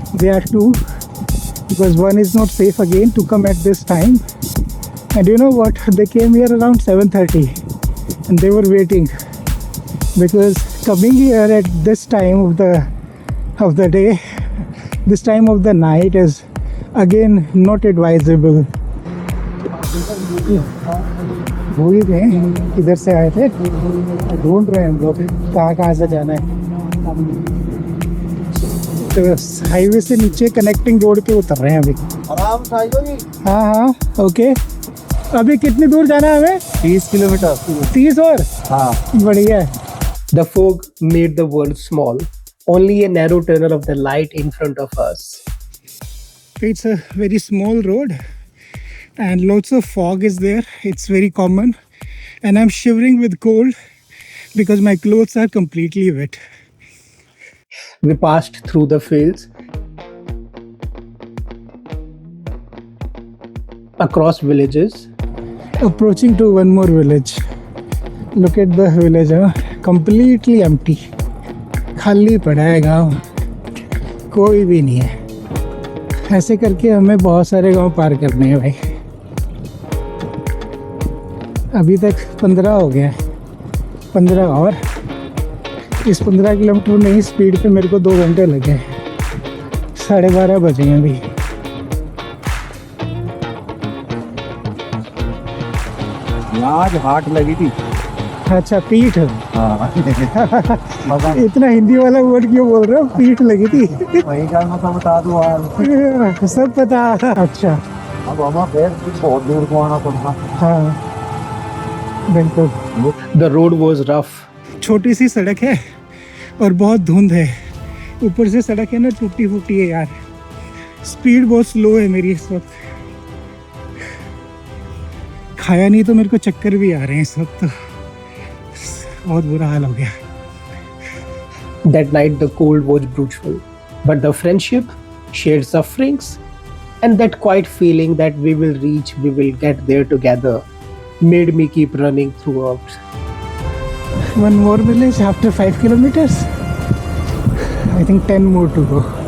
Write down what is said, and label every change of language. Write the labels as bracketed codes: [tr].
[en] They are two, because one is not safe again to come at this time. And you know what? They came here around 7:30 and they were waiting, because coming here at this time of the day, this time of the night is again not advisable. [hi] भूल ही गए किधर से आए थे, ढूंढ रहे हैं हम लोग कहाँ से जाना है। तो हाईवे से नीचे कनेक्टिंग रोड पे उतर रहे हैं अभी। हाँ हाँ ओके। अभी कितनी दूर जाना है हमें? 30 किलोमीटर। 30 और? हाँ बढ़िया है। [en] The fog made the world small, only a narrow tunnel of the light in front of us. It's a very small road and lots of fog is there. It's very common and I'm shivering with cold because my clothes are completely wet. We passed through the fields, across villages, Approaching to one more village. Look at the village, completely empty. [hi] खाली पड़ा है गाँव, कोई भी नहीं है। ऐसे करके हमें बहुत सारे गांव पार करने हैं भाई। अभी तक 15 हो गया, 15 और इस 15 किलोमीटर नई स्पीड पे मेरे को 2 घंटे लगे। 12:30 बजे हैं अभी। आज हाट लगी थी। अच्छा पीठ। हाँ इतना हिंदी वाला वर्ड क्यों बोल रहे हो? पीठ लगी थी। वही का मतलब बता दूँ यार। सब पता। अच्छा अब हमें फिर कुछ बहुत दूर को आना पड़ता। हाँ बिल्कुल। [en] the road was rough. [hi] छोटी सी सड़क है और बहुत धुंध है, ऊपर से सड़क है ना टूटी फूटी है यार। स्पीड बहुत स्लो है मेरी इस वक्त। खाया नहीं तो मेरे को चक्कर भी आ रहे हैं इस वक्त, तो बहुत बुरा हाल हो गया। [en] That night the cold was brutal, but the friendship, shared sufferings, and that quiet feeling that we will get there together, made me keep running throughout. One more village after 5 kilometers. I think 10 more to go.